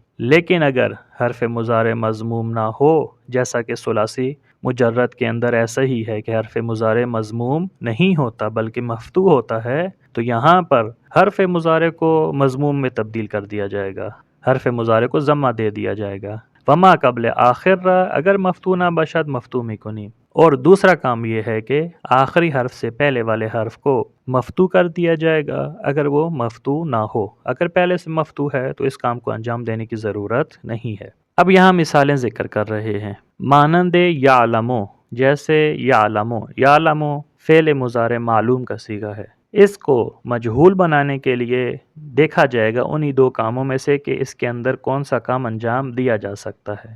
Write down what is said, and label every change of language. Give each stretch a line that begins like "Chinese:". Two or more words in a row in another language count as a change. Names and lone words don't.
Urdu: لیکن اگر حرف مضارع مضموم نہ ہو، جیسا کہ ثلاثی مجرد کے اندر ایسا ہی ہے کہ حرف مضارع مضموم نہیں ہوتا بلکہ مفتوح ہوتا ہے، تو یہاں پر حرف مضارع کو مضموم میں تبدیل کر دیا جائے گا، حرف مضارع کو ضمہ دے دیا جائے گا۔
Persian: وما قبل آخر را اگر مفتوح نہ باشد مفتوح میکنیم۔
Urdu: اور دوسرا کام یہ ہے کہ آخری حرف سے پہلے والے حرف کو مفتوح کر دیا جائے گا اگر وہ مفتوح نہ ہو۔ اگر پہلے سے مفتوح ہے تو اس کام کو انجام دینے کی ضرورت نہیں ہے۔ اب یہاں مثالیں ذکر کر رہے ہیں، مانند یعلمو، جیسے یعلمو فعل مضارع معلوم کا صیغہ ہے، اس کو مجہول بنانے کے لیے دیکھا جائے گا انہی 2 کاموں میں سے کہ اس کے اندر کون سا کام انجام دیا جا سکتا ہے۔